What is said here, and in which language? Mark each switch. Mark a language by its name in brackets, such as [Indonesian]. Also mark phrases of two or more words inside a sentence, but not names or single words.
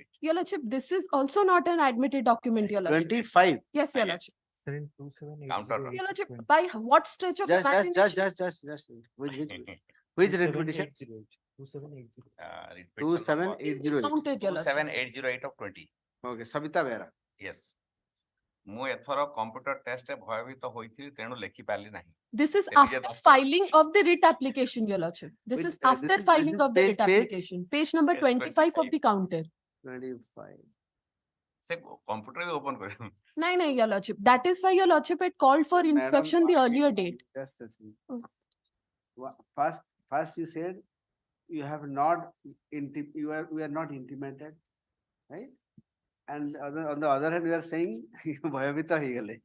[English] Your lordship, this is also not an admitted document, your lordship. 25. Yes, your lordship. Counter. Your lordship, by what stretch of imagination? Just. Which repetition? 27808. Counted, your lordship. 27808 of 20. Okay, Sabita Behra. Yes. [Odia] ମୁଁ ଏଥର [English] computer test [Odia] ଭୟଭୀତ ହୋଇଥିଲି ତେଣୁ ଲେଖି ପାରିଲି ନାହିଁ. [English] This is There is a after document. filing of the writ application, your lordship. This Which, is this after is- filing this is of the writ page- application. Page number Yes, 25 of 25. the counter. 25. [Odia] ସେ କମ୍ପ୍ୟୁଟର ବି ଓପନ କରିବ. [English] No, your lordship. That is why your lordship had called for Madam, inspection the earlier date. Just a second. First you said you have not we are not intimated, right? And on the other hand, you are saying [Odia] ଭୟଭୀତ ହି ଗଲେ.